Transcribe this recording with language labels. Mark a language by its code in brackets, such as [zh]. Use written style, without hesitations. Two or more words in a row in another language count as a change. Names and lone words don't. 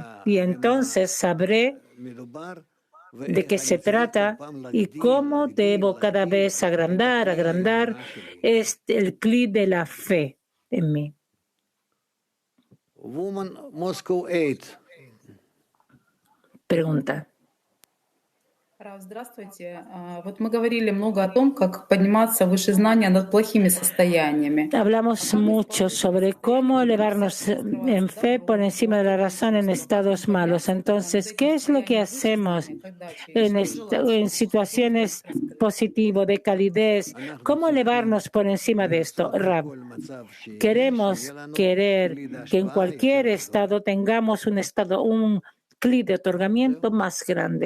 [es] Y entonces sabré de qué se trata y cómo debo cada vez agrandar el Kli de la fe en mí. Pregunta. [ru] Здравствуйте. Вот мы говорили много о том, как подниматься выше знания над плохими состояниями. [es] Hablamos mucho sobre cómo elevarnos en fe por encima de la razón en estados malos. Entonces, ¿qué es lo que hacemos en situaciones positivas, de calidez? ¿Cómo elevarnos por encima de esto? Rav, queremos que en cualquier estado tengamos un Kli de otorgamiento más grande.